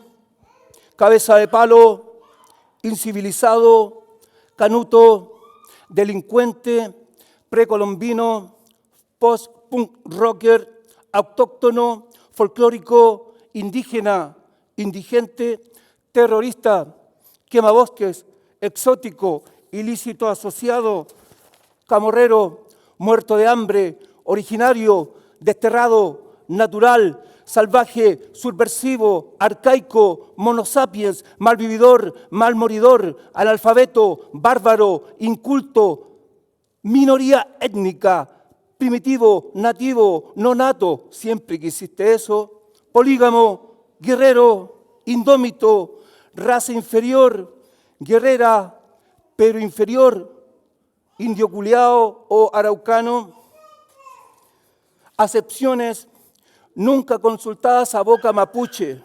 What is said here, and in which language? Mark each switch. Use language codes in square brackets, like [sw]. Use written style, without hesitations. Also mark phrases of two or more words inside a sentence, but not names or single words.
[es] cabeza de palo, incivilizado, canuto, delincuente, precolombino, [en] post-punk rocker, [es] autóctono, folclórico, indígena, indigente, terrorista, quemabosques, exótico, ilícito asociado, camorrero, muerto de hambre, originario, desterrado, natural, salvaje, subversivo, arcaico, monosapiens, malvividor, malmoridor, analfabeto, bárbaro, inculto, minoría étnica, primitivo, nativo, no nato, siempre que hiciste eso, polígamo, guerrero, indómito, raza inferior, guerrera, pero inferior, indio culiao o araucano, acepciones nunca consultadas a boca mapuche.